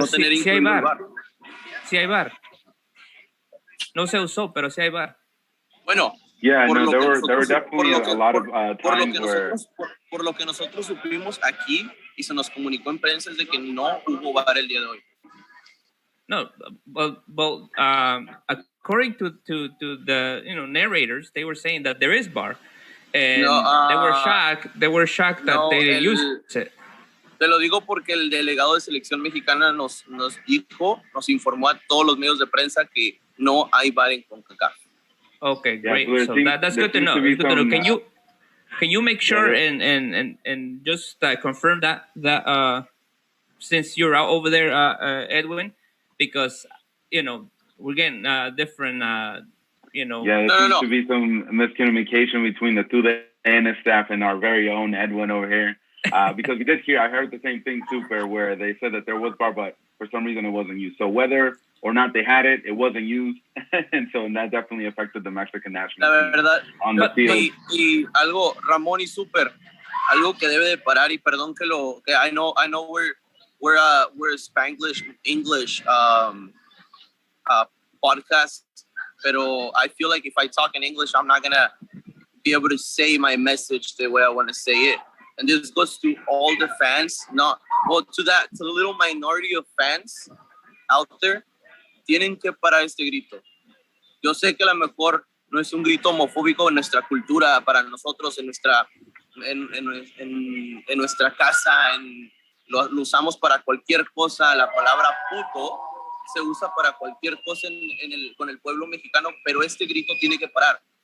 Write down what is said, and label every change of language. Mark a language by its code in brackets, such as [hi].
[es] no tener incluido el VAR. Sí hay VAR. No se usó, pero sí hay VAR. Bueno, por lo que nosotros supimos aquí y se nos comunicó en prensa es de que no hubo VAR el día de hoy. [en] No, well, according to the narrators, they were saying that there is VAR, and they were shocked that they didn't use it. [es] Te lo digo porque el delegado de selección mexicana nos informó a todos los medios de prensa que no hay VAR en CONCACAF. [en] Okay, great. So that's good to know. It's good to know. Can you make sure and just confirm that since you're out over there, Edwin, because we're getting different. Yeah, there seems to be some miscommunication between the two ANS staff and our very own Edwin over here. Because I heard the same thing, Super, where they said that there was VAR, but for some reason it wasn't used. So whether or not they had it, it wasn't used. And so that definitely affected the Mexican national team on the field. [es] Y algo, Ramón y Super, algo que debe de parar, y perdón que [en] I know we're Spanglish, English podcast, pero I feel like if I talk in English, I'm not going to be able to say my message the way I want to say it. And this goes to all the fans, to the little minority of fans out there. [es] Tienen que parar este grito. Yo sé que a lo mejor no es un grito homofóbico en nuestra cultura, para nosotros, en nuestra casa, lo usamos para cualquier cosa. La palabra puto se usa para cualquier cosa con el pueblo mexicano, pero este grito tiene que parar.